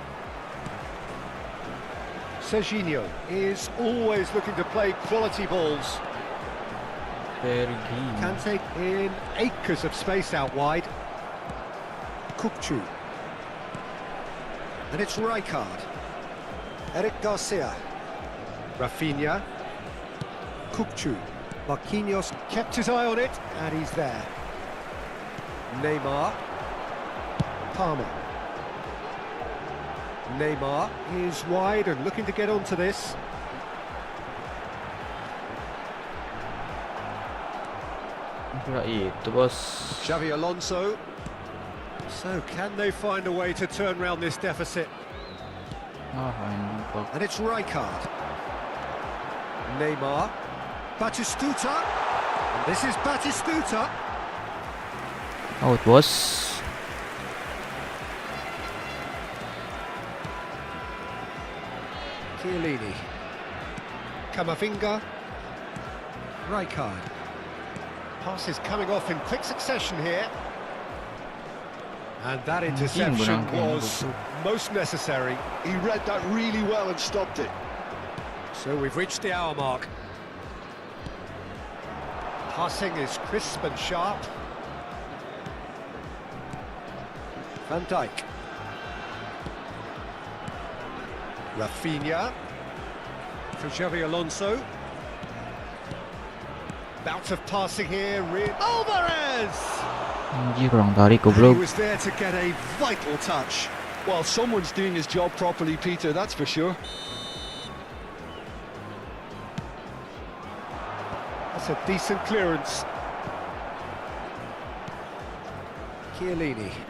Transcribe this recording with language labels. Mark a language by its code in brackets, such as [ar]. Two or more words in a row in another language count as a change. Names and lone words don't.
[en] Serginho is always looking to play quality balls. Pergi. Can take in acres of space out wide. Kukcu. And it's Rijkaard. Eric Garcia. Rafinha. Kukcu. Marquinhos kept his eye on it, and he's there. Neymar. Palmer. Neymar is wide and looking to get onto this. [id] Itu bos. [en] Xavi Alonso. So can they find a way to turn round this deficit? [id] Anjing Pak. [en] And it's Rijkaard. Neymar. Batistuta. And this is Batistuta. Out bos. Chiellini. Camavinga. Rijkaard. Passes coming off in quick succession here. And that interception was most necessary. He read that really well and stopped it. So we've reached the hour mark. Passing is crisp and sharp. Van Dijk. Rafinha. For Xavi Alonso. Bout of passing here. Alvarez! [id] Anjir kurang tarik [en] And he goblok. was there to get a vital touch. Well, someone's doing his job properly, Peter, that's for sure. That's a decent clearance. Chiellini.